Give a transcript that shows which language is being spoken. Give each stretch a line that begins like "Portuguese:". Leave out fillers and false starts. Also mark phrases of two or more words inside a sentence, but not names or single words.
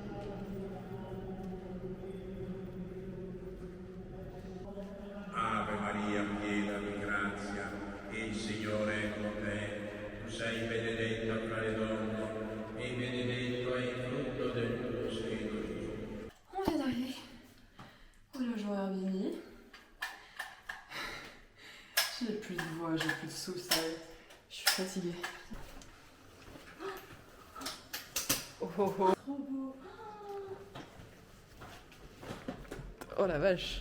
Italian: Ave Maria, piena di grazia, il Signore è con te, tu sei benedetta fra le donne e benedetto è il frutto del tuo seno, Gesù.
French: On vient d'arriver au logement Airbnb. J'ai plus de voix, j'ai plus de souffle, je suis fatiguée. Oh oh oh. Trop beau. Oh la vache.